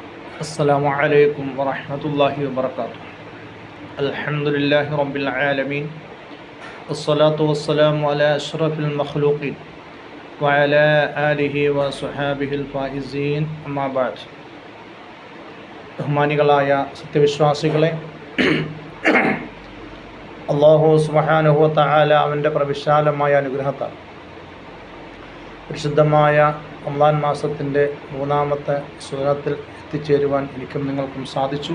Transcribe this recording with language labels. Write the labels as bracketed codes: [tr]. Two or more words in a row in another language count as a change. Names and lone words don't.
[ar] السلام عليكم ورحمة الله وبركاته. الحمد لله رب العالمين والصلاة والسلام على أشرف المخلوقين وعلى آله وصحابه الفائزين أما بعد. [ml] ബഹുമാനികളായ സത്യവിശ്വാസികളെ, അല്ലാഹു [ar] سبحانه وتعالى [ml] അവൻ്റെ പ്രവിശാലമായ അനുഗ്രഹത്താൽ പരിശുദ്ധമായ റമളാൻ മാസത്തിൻ്റെ മൂന്നാമത്തെ സൂറത്തിൽ എത്തിച്ചേരുവാൻ എനിക്കും നിങ്ങൾക്കും സാധിച്ചു.